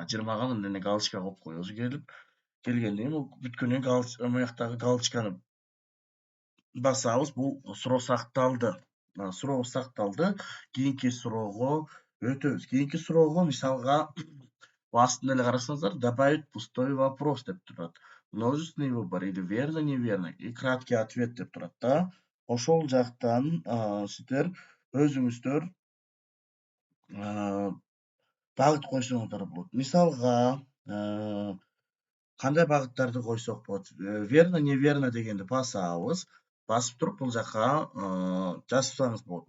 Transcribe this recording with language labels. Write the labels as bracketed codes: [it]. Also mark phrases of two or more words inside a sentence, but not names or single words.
[ky] 20га мындай галочка коюп коебуз келгенден кийин бүткөндөн кийин мuyактагы галочканы басабыз. Бул суроо сакталды. Сурообуз сакталды. Кийинки суроого өтөбүз. Кийинки суроого мисалга астында эле карасаңыздар, [ru] добавить пустой вопрос [ky] деп турат. [ru] Множественный выбор или верно, неверно и краткий ответ [ky] деп турат да. Ошол жактан сиздер өзүңүздөр багыт койсоңуздар болот. Мисалга кандай багыттарды койсок болот? [ru] Верно, неверно [ky] дегенди басабыз. Басып туруп бул жака жазсаңыз болот.